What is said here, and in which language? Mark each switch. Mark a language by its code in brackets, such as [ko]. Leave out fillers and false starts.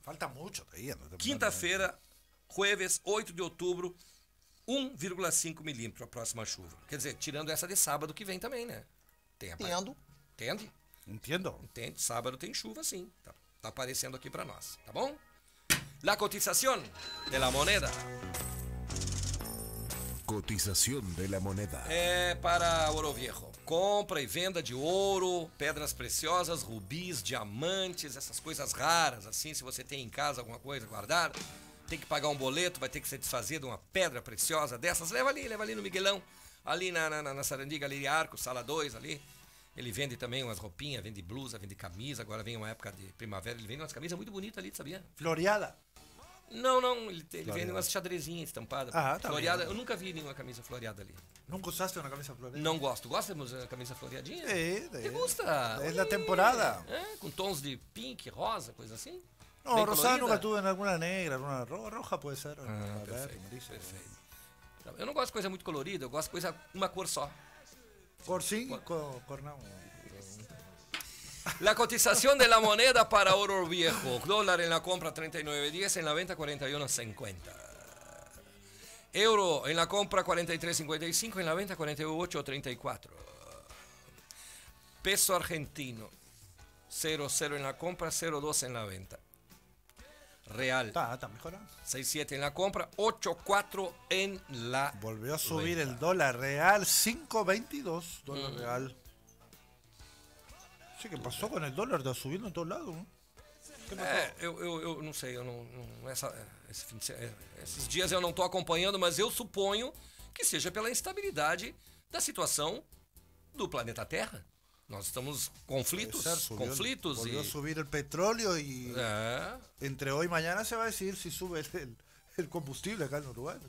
[pt] Falta muito daí. Quinta-feira, jueves, 8 de outubro, 1,5 milímetro a próxima chuva. Quer dizer, tirando essa de sábado que vem também, né? Entendo. Entende? Entendo. Entende, sábado tem chuva, sim. Tá aparecendo aqui para nós, tá bom? [es] La cotización de la moneda. Cotización de la moneda. [pt] É para ouro viejo. Compra e venda de ouro, pedras preciosas, rubis, diamantes, essas coisas raras, assim, se você tem em casa alguma coisa guardada, tem que pagar um boleto, vai ter que se desfazer de uma pedra preciosa dessas. Leva ali no Miguelão, ali na Sarandiga, ali de Arco, sala 2, ali. Ele vende também umas roupinhas, vende blusa, vende camisa. Agora vem uma época de primavera, ele vende umas camisas muito bonitas ali, sabia? Floreada? Não, ele vende umas xadrezinhas estampadas. Ah, tá. Floreada, eu nunca vi nenhuma camisa floreada ali. Nunca usaste uma camisa floreada? Não gosto. Gosta de uma camisa floreadinha? É, [es] te gusta? [pt] É da temporada. É, com tons de pink, rosa, coisa assim? Não, bem rosa colorida. [es] Nunca tuve, [pt] alguma negra, alguma roja pode ser. Perfeito. Eu não gosto de coisa muito colorida, eu gosto de coisa uma cor só. Cor sim, cor não. [es] La cotización de la moneda para oro viejo. Dólar en la compra 39.10, en la venta 41.50. Euro en la compra 43.55, en la venta 48.34. Peso argentino 0.0 en la compra, 0.2 en la venta. Real. Está mejorando. 6.7 en la compra, 8.4 en la Volvió a subir venta. El dólar real, 5.22 dólar real. Sí, ¿qué pasó con el dólar? Está subiendo en todos lados, ¿no? [pt] Eu não sei, eu não esse fim de, esses dias eu não estou acompanhando, mas eu suponho que seja pela instabilidade da situação do planeta Terra. Nós estamos conflitos, conflitos. [es] Volvió a subir el petróleo y entre hoy y mañana se va a decidir si sube el combustible acá en Uruguay.